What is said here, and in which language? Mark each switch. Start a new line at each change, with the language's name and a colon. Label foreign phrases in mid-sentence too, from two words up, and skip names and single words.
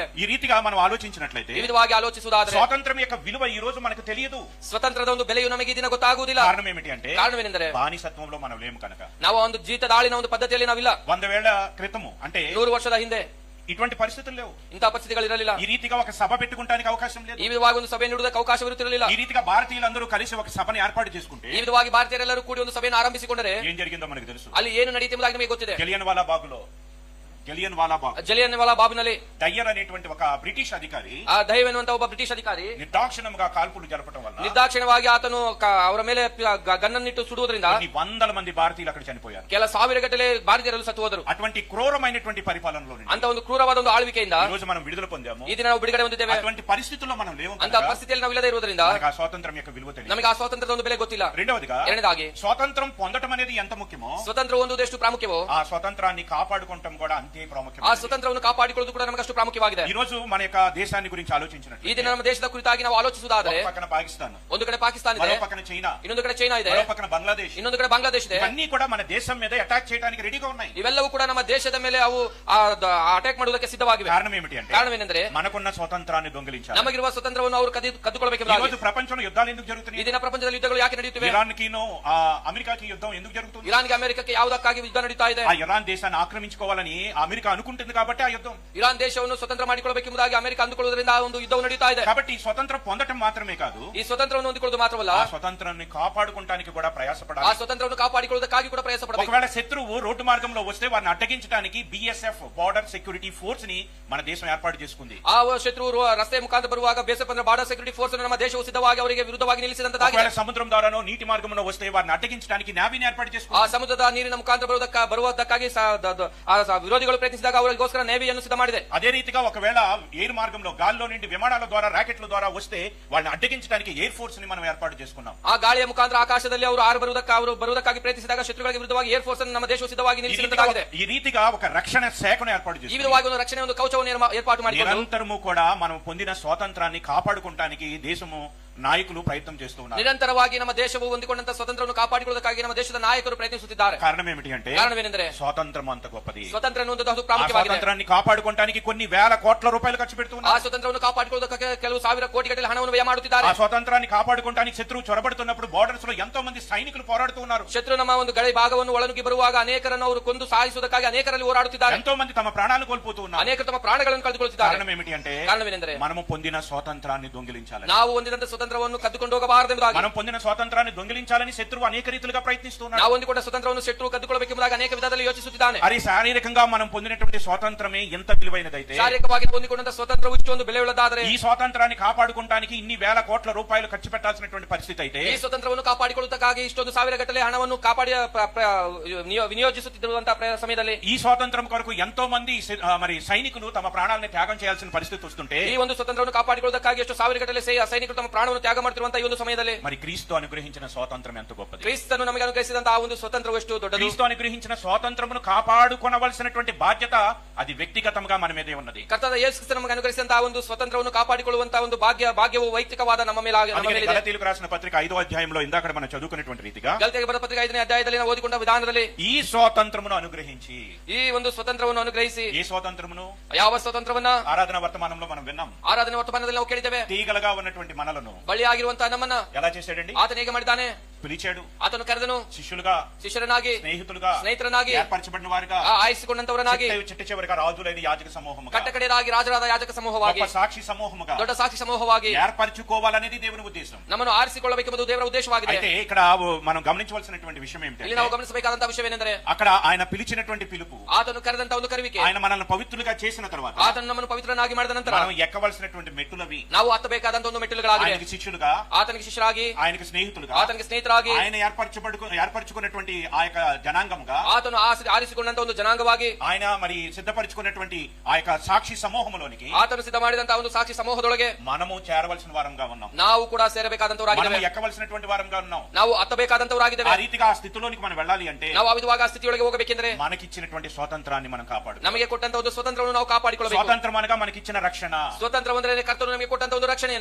Telugu: ఈ రీతిగా మనం ఆలోచించినట్లయితే
Kannada: ಈ ವಿಧವಾಗಿ ಆಲೋಚಿಸುವುದಾದರೆ
Telugu: స్వాతంత్రం యొక్క విలువ ఈ రోజు మనకు తెలియదు.
Kannada: ಸ್ವತಂತ್ರದ ಒಂದು ಬೆಲೆಯು ನಮಗೆ ಈ ದಿನ ಗೊತ್ತಾಗುವುದಿಲ್ಲ.
Telugu: కారణం ఏమిటి అంటే,
Kannada: ಕಾರಣವೇನೆಂದರೆ
Telugu: బానిసత్వంలో మనం లేము కనుక.
Kannada: ನಾವು ಒಂದು ಜೀತದಾಳಿನ ಒಂದು ಪದ್ಧತಿಯಲ್ಲಿ ನಾವಿಲ್ಲ.
Telugu: 100 ఏళ్ల క్రితము అంటే
Kannada: 100 ವರ್ಷದ ಹಿಂದೆ
Telugu: ఇటువంటి పరిస్థితులు లేవు.
Kannada: ಇಂತಹ ಪರಿಸ್ಥಿತಿಗಳಿರಲಿಲ್ಲ.
Telugu: ఈ రీతిగా ఒక సభ పెట్టుకుంటానికి అవకాశం లేదు.
Kannada: ಈ ವಿಧವಾಗಿ ಒಂದು ಸಭೆ ನೀಡುವುದಕ್ಕೆ ಅವಕಾಶವಿರುತ್ತಿರಲಿಲ್ಲ.
Telugu: ఈ రీతిగా భారతీయులందరూ కలిసి ఒక సభని ఏర్పాటు చేసుకుంటే
Kannada: ಈ ವಿಧವಾಗಿ ಭಾರತೀಯರೆಲ್ಲರೂ ಕೂಡಿ ಒಂದು ಸಭೆಯನ್ನು ಆರಂಭಿಸಿಕೊಂಡರೆ
Telugu: ఏం జరిగిందో మనకు తెలుసు.
Kannada: ಅಲ್ಲಿ ಏನು ನಡೆಯುತ್ತಿರುವುದಾಗಿ ನಮಗೆ ಗೊತ್ತಿದೆ.
Telugu: జలియన్వాలా బాగులో, జలియన్వాలా బాగ్,
Kannada: ಜಲಿಯನ್ವಾಲಾ ಬಾಗ್ನಲ್ಲಿ
Telugu: దయ్యర్ అనేటువంటి ఒక బ్రిటిష్ అధికారి
Kannada: ಆ ದೈವ್ ಎನ್ನುವಂತ ಒಬ್ಬ ಬ್ರಿಟಿಷ್ ಅಧಿಕಾರಿ
Telugu: నిర్దాక్షిణంగా కాల్పులు జరపడం వల్ల
Kannada: ನಿರ್ದಾಕ್ಷಿಣ್ಯವಾಗಿ ಆತನು ಅವರ ಮೇಲೆ ಗನ್ನನ್ನಿಟ್ಟು ಸುಡುವುದರಿಂದ
Telugu: కొన్ని వందల మంది భారతీయులు అక్కడ చనిపోయారు.
Kannada: ಕೆಲ ಸಾವಿರ ಗಟ್ಟಲೆ ಭಾರತೀಯರು ಸತ್ತು ಹೋದರು.
Telugu: అటువంటి క్రూరమైనటువంటి పరిపాలనలో
Kannada: ಅಂತ ಒಂದು ಕ್ರೂರವಾದ ಒಂದು ಆಳ್ವಿಕೆಯಿಂದ
Telugu: ఈ రోజు మనం విడుదల పొందాము.
Kannada: ಈ ದಿನ ನಾವು ಬಿಡುಗಡೆ ಹೊಂದಿದ್ದೇವೆ.
Telugu: అటువంటి పరిస్థితుల్లో మనం లేవు.
Kannada: ಅಂತ ಪರಿಸ್ಥಿತಿಯಲ್ಲಿ ನಾವು ಇಲ್ಲದೆ ಇರುವುದರಿಂದ
Telugu: మనకు ఆ స్వాతంత్రం యొక్క విలువ తెలియదు.
Kannada: ನಮಗೆ ಆ ಸ್ವಾತಂತ್ರ್ಯದ ಒಂದು ಬೆಲೆ ಗೊತ್ತಿಲ್ಲ.
Telugu: రెండవదిగా,
Kannada: ಎರಡನೇದಾಗಿ
Telugu: స్వాతంత్రం పొందడం అనేది ఎంత ముఖ్యమో
Kannada: ಸ್ವತಂತ್ರ ಹೊಂದುವುದು ಎಷ್ಟು ಪ್ರಾಮುಖ್ಯವೋ
Telugu: ఆ స్వాతంత్రాన్ని కాపాడుకోవటం కూడా అంతే ప్రాముఖ్యం.
Kannada: ಆ ಸ್ವತಂತ್ರವನ್ನು ಕಾಪಾಡಿಕೊಳ್ಳುವುದು ಕೂಡ ನಮಗೆ ಅಷ್ಟು ಪ್ರಾಮುಖ್ಯವಾಗಿದೆ.
Telugu: ఈ రోజు మన యొక్క దేశాన్ని గురించి ఆలోచించినట్టు
Kannada: ಈ ದಿನ ನಮ್ಮ ದೇಶದ ಕುರಿತಾಗಿ ನಾವು ಆಲೋಚಿಸುವುದಾದರೆ
Telugu: పక్కన పాకిస్తాన్,
Kannada: ಒಂದು ಕಡೆ ಪಾಕಿಸ್ತಾನ ಇದೆ,
Telugu: మరో పక్కన చైనా,
Kannada: ಇನ್ನೊಂದು ಕಡೆ ಚೈನಾ ಇದೆ,
Telugu: మరో పక్కన బంగ్లాదేశ్,
Kannada: ಇನ್ನೊಂದು ಕಡೆ ಬಾಂಗ್ಲಾದೇಶ ಇದೆ.
Telugu: ఇవన్నీ కూడా మన దేశం మీద అటాక్ చేయడానికి రెడీగా ఉన్నాయి.
Kannada: ಇವೆಲ್ಲವೂ ಕೂಡ ನಮ್ಮ ದೇಶದ ಮೇಲೆ ಅವು ಅಟ್ಯಾಕ್ ಮಾಡುವುದಕ್ಕೆ ಸಿದ್ಧವಾಗಿವೆ.
Telugu: కారణం ఏమిటి అంటే,
Kannada: ಕಾರಣವೇನೆಂದರೆ
Telugu: మనకున్న స్వాతంత్రాన్ని దొంగిలించారు.
Kannada: ನಮಗಿರುವ ಸ್ವತಂತ್ರವನ್ನು ಅವರು
Telugu: ఈ
Kannada: ಕದ್ದುಕೊಳ್ಳಬೇಕೆಂಬುದಾಗಿ.
Telugu: రోజు ప్రపంచంలో యుద్ధాలు ఎందుకు
Kannada: ಈ
Telugu: జరుగుతున్నాయి?
Kannada: ದಿನ ಪ್ರಪಂಚದಲ್ಲಿ ಯುದ್ಧಗಳು ಯಾಕೆ ನಡೆಯುತ್ತಿವೆ?
Telugu: ఇరాన్ కిను అమెరికాకి యుద్ధం ఎందుకు జరుగుతుంది?
Kannada: ಇರಾನ್ಗೆ ಅಮೆರಿಕಕ್ಕೆ ಯಾವುದಕ್ಕಾಗಿ ಯುದ್ಧ ನಡೀತಾ ಇದೆ?
Telugu: ఆ ఇరాన్ దేశాన్ని ఆక్రమించుకోవాలని ఆ అమెరికా అనుకుంటుంది కాబట్టి ఆ యుద్ధం.
Kannada: ಇರಾನ್ ದೇಶವನ್ನು ಸ್ವತಂತ್ರ ಮಾಡಿಕೊಳ್ಳಬೇಕೆಂಬುದಾಗಿ ಅಮೆರಿಕ ಅಂದುಕೊಳ್ಳುವುದರಿಂದ ಆ ಒಂದು ಯುದ್ಧವು ನಡೀತಾ ಇದೆ.
Telugu: కాబట్టి ఈ స్వతంత్రం పొందటం మాత్రమే కాదు,
Kannada: ಈ ಸ್ವತಂತ್ರವನ್ನು ಹೊಂದಿಕೊಳ್ಳುವುದು ಮಾತ್ರವಲ್ಲ,
Telugu: ఆ స్వతంత్రాన్ని కాపాడుకోవడానికి కూడా
Kannada: ಆ
Telugu: ప్రయాసపడాలి.
Kannada: ಸ್ವತಂತ್ರವನ್ನು ಕಾಪಾಡಿಕೊಳ್ಳುವುದಕ್ಕಾಗಿ ಕೂಡ ಪ್ರಯಾಸ ಪಡಬೇಕು.
Telugu: ఒకవేళ శత్రువు రోడ్డు మార్గంలో వస్తే వారిని అడ్డగించడానికి బిఎస్ఎఫ్
English: Border Security Force
Telugu: ని మన దేశం ఏర్పాటు చేసుకుంది.
Kannada: ಆ ಶತ್ರು ರಸ್ತೆ ಮುಖಾಂತರ ಬರುವಾಗ ಬೇಸಪ್ಪ
English: Border Security Force
Kannada: ನಮ್ಮ ದೇಶವು ಸಿದ್ಧವಾಗಿ ಅವರಿಗೆ ವಿರುದ್ಧವಾಗಿ ನಿಲ್ಲಿಸಿದಂತಾಗಿದೆ.
Telugu: ఒకవేళ సముద్రం ద్వారానో నీటి మార్గంలో వస్తే వారిని అడ్డగించడానికి నావీని ఏర్పాటు
Kannada: ಆ
Telugu: చేసుకుంది.
Kannada: ಸಮುದ್ರದ ನೀರಿನ ಮುಖಾಂತರ ಬರುವುದಕ್ಕಾಗಿ ವಿರೋಧಿಗಳು ಪ್ರಯತ್ನಿಸಿದಾಗ ಅವರಿಗೋಸ್ಕರ ನೇವಿಯನ್ನು ಸಿದ್ಧ ಮಾಡಿದೆ.
Telugu: అదే రీతిగా ఒకవేళ ఎయిర్ మార్గంలో గాల్లో నుండి విమానాల ద్వారా రాకెట్ల ద్వారా వస్తే వాళ్ళని అడ్డగించడానికి
English: Air Force
Telugu: ని మనం ఏర్పాటు చేసుకున్నాం.
Kannada: ಆ ಗಾಳಿಯ ಮುಖಾಂತರ ಆಕಾಶದಲ್ಲಿ ಅವರು ಬರುವುದಕ್ಕಾಗಿ ಪ್ರಯತ್ನಿಸಿದಾಗ ಶತ್ರುಗಳಿಗೆ ವಿರುದ್ಧವಾಗಿ
English: Air Force
Kannada: ಅನ್ನು ನಮ್ಮ ದೇಶವು ಸಿದ್ಧವಾಗಿ ನಿಲ್ಲಿಸಿದಂತಾಗಿದೆ.
Telugu: ఈ రీతిగా ఒక రక్షణ శాఖను ఏర్పాటు
Kannada: ಈ
Telugu: చేసుకున్నాం.
Kannada: ವಿಧವಾಗಿ ಒಂದು ರಕ್ಷಣೆ ಒಂದು ಕವಚವನ್ನು ಏರ್ಪಾటు ಮಾಡಿಕೊಂಡು
Telugu: నిరంతరము కూడా మనం పొందిన స్వాతంత్రాన్ని కాపాడుకోవడానికి దేశము నాయకులు ప్రయత్నం చేస్తూ ఉన్నారు.
Kannada: ನಿರಂತರವಾಗಿ ನಮ್ಮ ದೇಶವು ಹೊಂದಿಕೊಂಡಂತ ಸ್ವತಂತ್ರವನ್ನು ಕಾಪಾಡಿಕೊಳ್ಳುವುದಕ್ಕಾಗಿ ನಮ್ಮ ದೇಶದ ನಾಯಕರು ಪ್ರಯತ್ನಿಸುತ್ತಿದ್ದಾರೆ.
Telugu: కారణం ఏమిటి అంటే
Kannada: ಕಾರಣವೇನೆಂದರೆ
Telugu: స్వాతంత్రం అంత గొప్పది.
Kannada: ಸ್ವತಂತ್ರ ಎನ್ನುವುದು ಅದು
Telugu: ఆ
Kannada: ಪ್ರಾಮುಖ್ಯವಾಗಿದೆ.
Telugu: స్వాతంత్రాన్ని కాపాడుకోవడానికి కొన్ని వేల కోట్ల రూపాయలు ఖర్చు
Kannada: ಆ
Telugu: పెడుతున్నారు.
Kannada: ಸ್ವತಂತ್ರವನ್ನು ಕಾಪಾಡಿಕೊಳ್ಳುವುದಕ್ಕೆ ಕೆಲವು ಸಾವಿರ ಕೋಟಿಗಟ್ಟಲೆ ಹಣವನ್ನು ವ್ಯಯ ಮಾಡುತ್ತಿದ್ದಾರೆ.
Telugu: ఆ స్వాతంత్రాన్ని కాపాడుకోవడానికి శత్రువు చొరబడుతున్నప్పుడు బార్డర్స్ లో ఎంతో మంది సైనికులు పోరాడుతూ ఉన్నారు.
Kannada: ಶತ್ರು ನಮ್ಮ ಒಂದು ಗಡಿ ಭಾಗವನ್ನು ಒಳನುಗ್ಗಿ ಬರುವಾಗ ಅನೇಕರನ್ನು ಅವರು ಕೊಂದು ಸಾಯಿಸುವುದಕ್ಕಾಗಿ ಅನೇಕರಲ್ಲಿ ಹೋರಾಡುತ್ತಿದ್ದಾರೆ.
Telugu: ఎంతో మంది తమ ప్రాణాలు కోల్పోతూ ఉన్నారు.
Kannada: ಅನೇಕರು ತಮ್ಮ ಪ್ರಾಣಗಳನ್ನು ಕಳೆದುಕೊಳ್ಳುತ್ತಿದ್ದಾರೆ.
Telugu: కారణం ఏమిటి అంటే
Kannada: ಕಾರಣವೇನೆಂದರೆ
Telugu: మనము పొందిన స్వాతంత్రాన్ని దొంగిలించాలని,
Kannada: ನಾವು ಹೊಂದಿದಂತ ಸ್ವತಂತ್ರವನ್ನು ಕದ್ದುಕೊಂಡು ಹೋಗಬಾರದೆಂಬುದಾಗಿ,
Telugu: మనం పొందిన స్వాతంత్రాన్ని దొంగిలించాలని శత్రువు అనేక రీతిలుగా ప్రయత్నిస్తున్నాడు.
Kannada: ನಾವು ಹೊಂದಿಕೊಂಡ ಸ್ವತಂತ್ರವನ್ನು ಶತ್ರು ಕದ್ದುಕೊಳ್ಳಬೇಕೆಂಬುದಾಗಿ ಅನೇಕ ವಿಧದಲ್ಲಿ ಯೋಚಿಸುತ್ತಿದ್ದಾನೆ.
Telugu: అది శారీరకంగా మనం పొందినటువంటి స్వాతంత్రమే ఎంత విలువైనదైతే,
Kannada: ಶಾರೀರಿಕವಾಗಿ ಹೊಂದಿಕೊಂಡಂತ ಸ್ವತಂತ್ರವು ಇಷ್ಟೊಂದು ಬೆಲೆ ಉಳ್ಳದಾದರೆ,
Telugu: ఈ స్వాతంత్రాన్ని కాపాడుకోవడానికి ఇన్ని వేల కోట్ల రూపాయలు ఖర్చు పెట్టాల్సినటువంటి పరిస్థితి అయితే,
Kannada: ಈ ಸ್ವತಂತ್ರವನ್ನು ಕಾಪಾಡಿಕೊಳ್ಳುವುದಕ್ಕಾಗಿ ಇಷ್ಟೊಂದು ಸಾವಿರ ಗಟ್ಟಲೆ ಹಣವನ್ನು ವಿನಿಯೋಗಿಸುತ್ತಿರುವಂತಹ ಸಮಯದಲ್ಲಿ
Telugu: ఈ స్వాతంత్రం కొరకు ఎంతో మంది మరి సైనికులు తమ ప్రాణాలను త్యాగం చేయాల్సిన పరిస్థితి వస్తుంటే,
Kannada: ಈ ಒಂದು ಸ್ವತಂತ್ರವನ್ನು ಕಾಪಾಡಿಕೊಳ್ಳುವುದಕ್ಕಾಗಿ ಎಷ್ಟು ಸಾವಿರ ಗಟ್ಟಲೆ ಸೈನಿಕರು ತಮ್ಮ ಪ್ರಾಣವನ್ನು ತ್ಯಾಗ ಮಾಡ್ತಿರುವಂತಹ ಈ ಒಂದು ಸಮಯದಲ್ಲಿ
Telugu: మరి క్రీస్తు అనుగ్రహించిన స్వాతంత్రం ఎంత గొప్పది.
Kannada: ಕ್ರಿಸ್ತನು ನಮಗೆ ಅನುಗ್ರಹಿಸಿದಂತಹ ಆ ಒಂದು ಸ್ವತಂತ್ರವು ಎಷ್ಟು ದೊಡ್ಡದು.
Telugu: క్రీస్తు అనుగ్రహించిన స్వాతంత్రమును కాపాడుకొనవలసినటువంటి బాధ్యత అది వ్యక్తిగతంగా మన మీదే ఉన్నది.
Kannada: ಕರ್ತನಾದ ಯೇಸು ಕ್ರಿಸ್ತ ನಮಗೆ ಅನುಗ್ರಹಿಸಿದಂತಹ ಒಂದು ಸ್ವತಂತ್ರವನ್ನು ಕಾಪಾಡಿಕೊಳ್ಳುವಂತಹ ಒಂದು ಭಾಗ್ಯವು ವೈಯಕ್ತಿಕವಾದ ನಮ್ಮ ಮೇಲೆ
Telugu: అందుకని గలతీయులకు రాసిన పత్రిక 5వ అధ్యాయంలో ఇందాక మనం చదువుకున్నటువంటి రీతిగా
Kannada: ಗಲಾತ್ಯರಿಗೆ ಬರೆದ ಪತ್ರಿಕೆ 5ನೇ ಅಧ್ಯಾಯದಲ್ಲಿ ನಾವು ಓದಿಕೊಂಡ ವಿಧಾನದಲ್ಲಿ
Telugu: ఈ స్వాతంత్రమును అనుగ్రహించి,
Kannada: ಈ ಒಂದು ಸ್ವತಂತ್ರವನ್ನು ಅನುಗ್ರಹಿಸಿ,
Telugu: ఏ స్వాతంత్రమును
Kannada: ಯಾವ ಸ್ವತಂತ್ರವನ್ನ
Telugu: ఆరాధన వర్తమానంలో మనం విన్నాం.
Kannada: ಆರಾಧನೆ ವರ್ತಮಾನದಲ್ಲಿ ನಾವು ಕೇಳಿದ್ದೇವೆ.
Telugu: తీగలుగా ఉన్నటువంటి మనలను
Kannada: ಬಳ್ಳಿಯಾಗಿರುವಂತಹ ನಮ್ಮನ್ನ
Telugu: ఎలా చేశాడండి?
Kannada: ಆತನ ಹೇಗೆ ಮಾಡಿದ್ದಾನೆ?
Telugu: పిలిచాడు,
Kannada: ಆತನು ಕರೆದನು,
Telugu: శిష్యులుగా,
Kannada: ಶಿಷ್ಯರನಾಗಿ,
Telugu: స్నేహితులుగా ఏర్పరచబడిన వారిగా,
Kannada: ಆಯ್ಸಿಕೊಂಡಂತವರನಾಗಿ,
Telugu: చిట్ట చివరిగా రాజులైన యాజక సమూహముగా,
Kannada: ಕಟ್ಟಕಡೆಯದಾಗಿ ರಾಜರಾದ ಯಾಜಕ ಸಮೂಹವಾಗಿ,
Telugu: గొప్ప సాక్షి సమూహముగా,
Kannada: ದೊಡ್ಡ ಸಾಕ್ಷಿ ಸಮೂಹವಾಗಿ
Telugu: ఏర్పరచుకోవాలనేది దేవుని ఉద్దేశం.
Kannada: ನಮ್ಮನ್ನು ಆರಿಸಿಕೊಳ್ಳಬೇಕೆಂಬುದು ದೇವರ ಉದ್ದೇಶವಾಗಿದೆ.
Telugu: అయితే ఇక్కడ మనం గమనించవలసినటువంటి విషయం
Kannada: ಇಲ್ಲಿ
Telugu: ఏమిటంటే,
Kannada: ನಾವು ಗಮನಿಸಬೇಕಾದಂತಹ ವಿಷಯವೇನೆಂದರೆ,
Telugu: అక్కడ ఆయన పిలిచినటువంటి పిలుపు,
Kannada: ಆತನು ಕರೆದಂತ ಒಂದು ಕರೆವಿಕೆ,
Telugu: ఆయన మనల్ని పవిత్రులుగా చేసిన తర్వాత
Kannada: ಆತನು ನಮ್ಮನ್ನು ಪವಿತ್ರನಾಗಿ ಮಾಡಿದ ನಂತರ
Telugu: మనం ఎక్కవలసినటువంటి మెట్టులవి,
Kannada: ನಾವು ಹತ್ತಬೇಕಾದಂತ ಒಂದು ಮೆಟ್ಟಿಲುಗಳಾಗಿದೆ.
Telugu: ఆయనకి శిష్యులుగా,
Kannada: ಆತನಿಗೆ ಶಿಷ್ಯರಾಗಿ,
Telugu: ఆయనకి స్నేహితులుగా,
Kannada: ಆತನಿಗೆ ಸ್ನೇಹಿತರಾಗಿ,
Telugu: ఆయన ఏర్పరచుకున్నటువంటి ఆ యొక్క జనాంగముగా,
Kannada: ಆತನು ಆರಿಸಿಕೊಂಡಂತ ಒಂದು ಜನಾಂಗವಾಗಿ,
Telugu: ఆయన మరి సిద్ధపరచుకున్నటువంటి ఆ యొక్క సాక్షి సమూహంలోనికి
Kannada: ಆತನು ಸಿದ್ಧ ಮಾಡಿದಂತಹ ಒಂದು ಸಾಕ್ಷಿ ಸಮೂಹದೊಳಗೆ
Telugu: మనము చేరవలసిన వారంగా ఉన్నాం.
Kannada: ನಾವು ಕೂಡ ಸೇರಬೇಕಾದಂತವರಾಗಿದ್ದೇವೆ.
Telugu: మనము ఎక్కవలసినటువంటి వారంగా ఉన్నాం.
Kannada: ನಾವು ಹತ್ತಬೇಕಾದಂತವರಾಗಿದ್ದೇವೆ.
Telugu: ఆ రీతిగా ఆ స్థితిలోనికి మనం వెళ్ళాలి అంటే,
Kannada: ನಾವು ಆ ವಿಧವಾಗಿ ಆ ಸ್ಥಿತಿಯೊಳಗೆ ಹೋಗಬೇಕೆಂದ್ರೆ
Telugu: మనకిచ్చినటువంటి స్వాతంత్రాన్ని మనం కాపాడు.
Kannada: ನಮಗೆ ಕೊಟ್ಟಂತ ಒಂದು ಸ್ವತಂತ್ರವನ್ನು ನಾವು ಕಾಪಾಡಿಕೊಳ್ಳಬೇಕು.
Telugu: స్వాతంత్రం అనగా మనకిచ్చిన రక్షణ.
Kannada: ಸ್ವತಂತ್ರ ಅಂದ್ರೆ ಕರ್ತನು ನಮಗೆ ಕೊಟ್ಟಂತ ಒಂದು ರಕ್ಷಣೆಯನ್ನ,